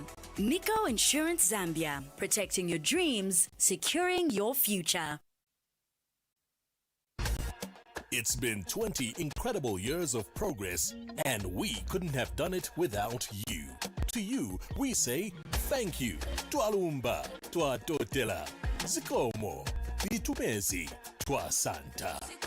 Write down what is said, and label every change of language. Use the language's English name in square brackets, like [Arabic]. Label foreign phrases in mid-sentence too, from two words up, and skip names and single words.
[English] Nico Insurance Zambia, protecting your dreams, securing your future. It's been 20 incredible years of progress, and we couldn't have done it without you. To you, we say thank you. [Bemba] Twalumba, twatotela, [Nyanja] zikomo, bitumezi, twasanta.